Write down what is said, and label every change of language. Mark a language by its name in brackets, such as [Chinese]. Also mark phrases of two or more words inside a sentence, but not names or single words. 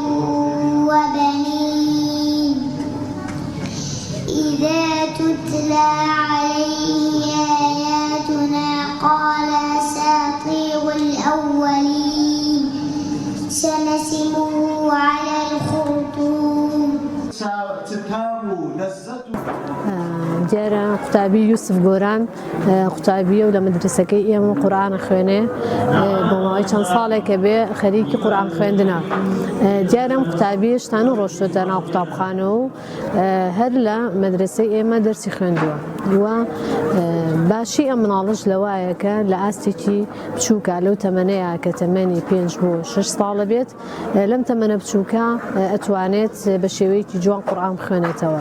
[Arabic] وبنين إذا تتلى عليه آياتنا قال أساطير الأولين سنسمه على الخرطوم [Central Kurdish] جارة قوتابی یوسف گۆران قوتابیە و لە مدرسەکەی ئێمە قورئان خوێنێ بۆ ماوەی چەند ساڵێکە بێ خەریکی قورئان خوێندنە. جارم قوتابی شتان ڕۆشتۆتە ناو قوتابخانە و هەر لە مەدرسەی ئێمە دەرسی خوێندووە و باشی ئەم مناڵش لەوایە کە لە ئاستێکی بچووکە لەو تەمەنەیە کە تەمەنی 5 بۆ 6 ساڵە بێت لەم تەمەنە بچووکە ئەتوانێت بە شێوەیەکی جوان قورئان بخوێنێتەوە.